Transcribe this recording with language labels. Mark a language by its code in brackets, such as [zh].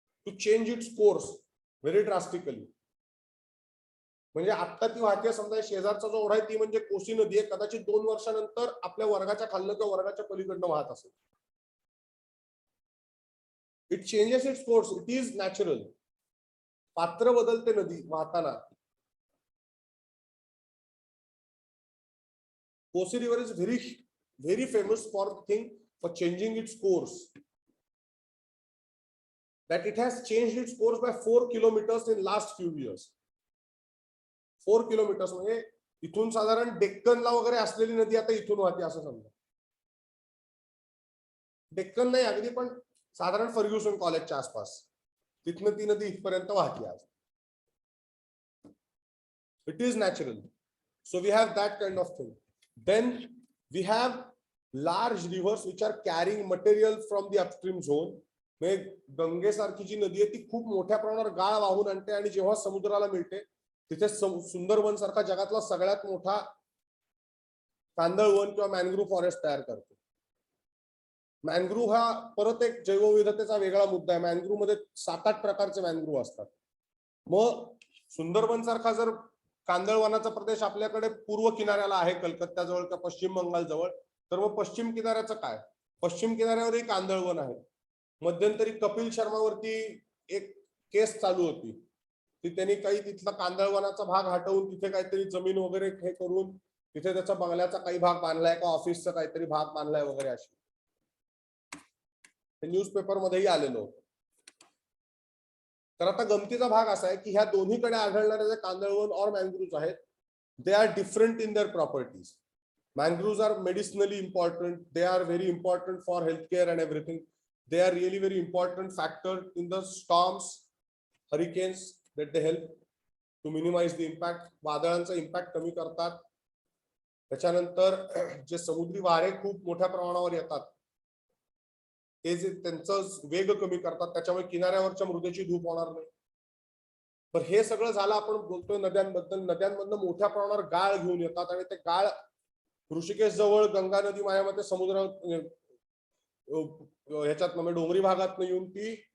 [en] To change its course very drastically. [mr] म्हणजे आता ती वाहते समजा शेजारचा जो ओढा आहे ती म्हणजे कोसी नदी आहे. कदाचित 2 वर्षानंतर आपल्या वर्गाच्या खाल्लं किंवा वर्गाच्या पलीकडनं वाहत असेल. [en] It changes its course. It is natural. [mr] पात्र बदलते नदी वाहताना. Kosi river is [en] very famous for the thing for changing its course, that it has changed its course by 4 kilometers in last few years. [mr] 4 kilometers म्हणजे इथून साधारण डेक्कनला वगैरे असलेली नदी आता इथून वाहते असं समजा. डेक्कन नाही अगदी पण साधारण फर्ग्युसन कॉलेजच्या आसपास तिथनं ती नदी इथपर्यंत वाहते आज. [en] It is natural. So we have that kind of thing. Then we have large rivers which are carrying material from the upstream zone. [mr] म्हणजे गंगेसारखी जी नदी आहे ती खूप मोठ्या प्रमाणावर गाळ वाहून आणते आणि जेव्हा समुद्राला मिळते तिथे सुंदरवन सारखा जगातला सगळ्यात मोठा कांदळवन किंवा मॅनग्रुव्ह फॉरेस्ट तयार करते. मॅनग्रुव्ह हा परत एक जैवविविधतेचा वेगळा मुद्दा आहे. मॅनग्रुव्ह मध्ये 7-8 प्रकारचे मॅनग्रुव्ह असतात. मग सुंदरवन सारखा जर कांदळवनाचा प्रदेश आपल्याकडे पूर्व किनाऱ्याला आहे कलकत्त्याजवळ किंवा पश्चिम बंगाल जवळ तर मग पश्चिम किनाऱ्याचं काय? पश्चिम किनाऱ्यावरही कांदळवन आहे. मध्यंतरी कपिल शर्मावरती एक केस चालू होती की त्यांनी काही तिथला कांदळवनाचा भाग हटवून तिथे काहीतरी जमीन वगैरे हे करून तिथे त्याचा बंगल्याचा काही भाग बांधलाय का ऑफिसचा काहीतरी भाग बांधलाय वगैरे अशी न्यूजपेपर मध्येही आलेलो होतं. तर आता गमतीचा भाग असा आहे की ह्या दोन्हीकडे आढळणारे जे कांदळवन और मॅनग्रुव्ह आहेत [en] They are different in their properties. Mangroves are medicinally important. They are very important for healthcare and everything. They are really very important factor in the storms, hurricanes that they help to minimize the impact. [mr] वादळांचा impact कमी करतात. त्याच्यानंतर जे समुद्री वारे खूप मोठ्या प्रमाणावर येतात ते जे त्यांचं वेग कमी करतात त्याच्यामुळे किनाऱ्यावरच्या मृदेची धूप होणार नाही. तर हे सगळं झालं. आपण बोलतोय नद्यांबद्दल. नद्यांमधनं मोठ्या प्रमाणावर गाळ घेऊन येतात आणि ते गाळ ऋषिकेश जवळ गंगा नदी मायामध्ये समुद्र ह्याच्यात डोंगरी भागात येऊन ती